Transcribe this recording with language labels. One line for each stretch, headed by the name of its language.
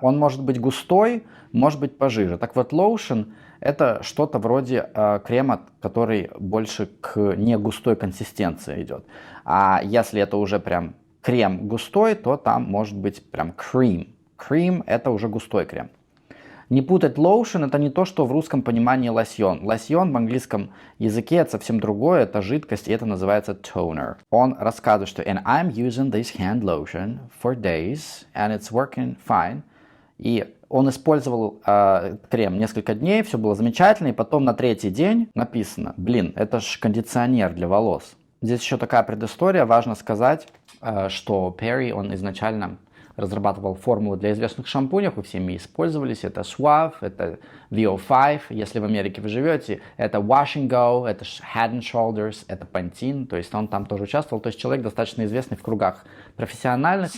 Russian: Он может быть густой, может быть пожиже. Так вот, lotion — это что-то вроде крема, который больше к не густой консистенции идет. А если это уже прям крем густой, то там может быть прям cream. Cream — это уже густой крем. Не путать lotion — это не то, что в русском понимании лосьон. Лосьон в английском языке — это совсем другое, это жидкость, и это называется toner. Он рассказывает, что
English: and I'm using this hand lotion for days, and it's working fine.
Russian: И он использовал крем несколько дней, все было замечательно, и потом на третий день написано, это ж кондиционер для волос. Здесь еще такая предыстория, важно сказать, что Перри, он изначально разрабатывал формулу для известных шампуней, вы всеми использовались, это Suave, это VO5, если в Америке вы живете, это Wash and Go, это Head and Shoulders, это Pantene, то есть он там тоже участвовал, то есть человек достаточно известный в кругах профессиональных.